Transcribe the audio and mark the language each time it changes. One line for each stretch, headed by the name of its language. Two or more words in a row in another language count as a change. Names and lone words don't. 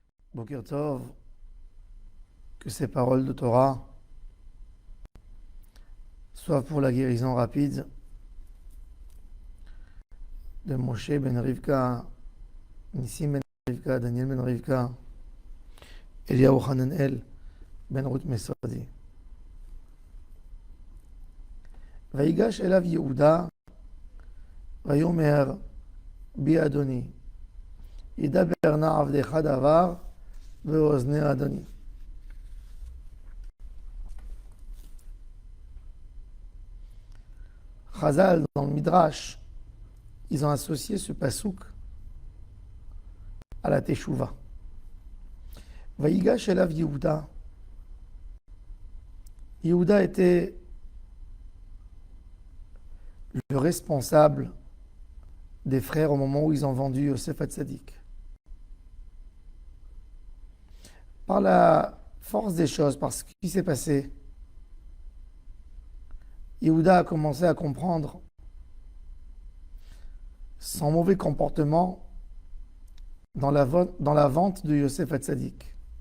Hebrew: בוקר טוב,
French: que ces paroles de Torah soient pour la guérison rapide de Moshe ben Rivka, Nissim ben Rivka, Daniel ben Rivka, Eliyahu Hananel ben Ruth Mesodi.
Hebrew: ויגש אליו יהודה ויאמר בי אדוני ידבר נא עבדך דבר באוזני אדוני.
French: Chazal, dans le Midrash, ils ont associé ce pasouk à la Teshuvah.
Hebrew: ויגש אליו יהודה.
French: Yehuda était le responsable des frères au moment où ils ont vendu Yosef Hatzadik. Par la force des choses, par ce qui s'est passé, Yehuda a commencé à comprendre son mauvais comportement dans la vente de Yosef Hatzadik.